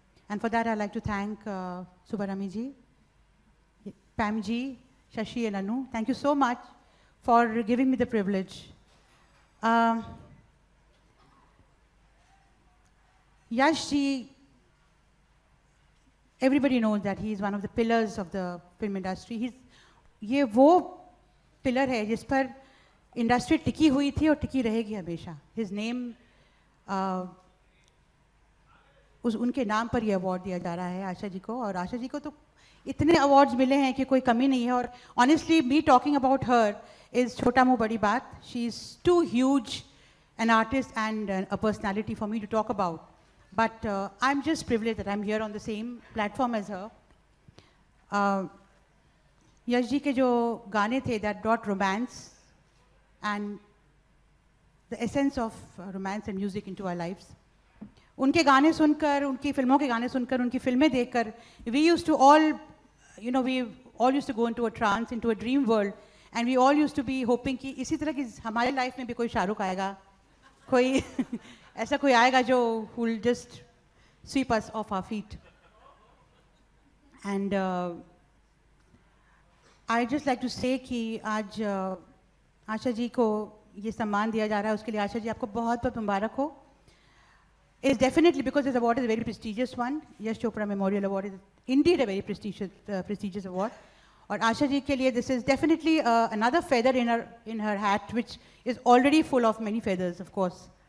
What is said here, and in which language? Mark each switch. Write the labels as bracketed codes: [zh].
[en] And for that, I'd like to thank Subbaramani ji, Pam ji, Shashi and Anu. Thank you so much for giving me the privilege. Yash ji, everybody knows that he is one of the pillars of the film industry. [hi] ये वो pillar है जिस पर industry टिकी हुई थी और टिकी रहेगी हमेशा. [en] His name, [hi] उनके नाम पर ये अवार्ड दिया जा रहा है आशा जी को. और आशा जी को तो इतने अवार्ड्स मिले हैं कि कोई कमी नहीं है. [en] और honestly me talking about her is [hi] छोटा मुँह बड़ी बात. [en] She is too huge an artist and a personality for me to talk about. But I'm just privileged that I'm here on the same platform as her. [hi] Yash ji के जो गाने थे [en] that brought romance and the essence of romance and music into our lives. [hi] उनके गाने सुनकर, उनकी फिल्मों के गाने सुनकर, उनकी फिल्में देखकर, [en] we used to all, we all used to go into a trance, into a dream world, and we all used to be hoping [hi] कि इसी तरह की हमारे लाइफ में भी कोई शाहरुख आएगा, कोई ऐसा कोई आएगा जो [en] who will just sweep us off our feet. And I just like to say [hi] कि आज आशा जी को ये सम्मान दिया जा रहा है, उसके लिए आशा जी आपको बहुत बहुत मुबारक हो. [en] It's definitely because this award is a very prestigious one. Yash Chopra Memorial Award is indeed a very prestigious award. [hi] और आशा जी के लिए [en] this is definitely another feather in her hat, which is already full of many feathers, of course.